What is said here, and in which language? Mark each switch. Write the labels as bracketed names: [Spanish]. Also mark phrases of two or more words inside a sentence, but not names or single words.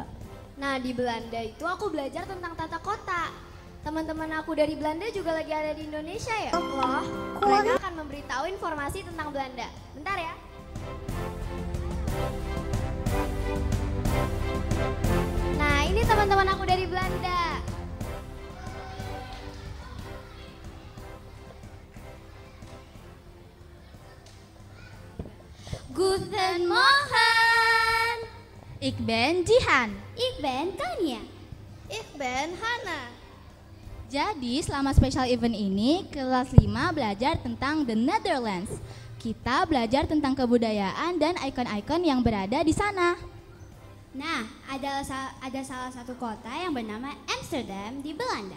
[Indonesian] Nah, di Belanda itu aku belajar tentang tata kota. Teman-teman aku dari Belanda juga lagi ada di Indonesia ya? Wah, mereka akan memberitahu informasi tentang Belanda. Bentar ya. Nah, ini teman-teman aku dari Belanda. [German] Guten Morgen. [Dutch] Ik ben Jihan. Ik ben Tania. Ik ben Hana. [Indonesian] Jadi selama [English] special event [Indonesian] ini kelas 5 belajar tentang [English] the Netherlands. [Indonesian] Kita belajar tentang kebudayaan dan ikon-ikon yang berada di sana. Nah, ada salah satu kota yang bernama Amsterdam di Belanda.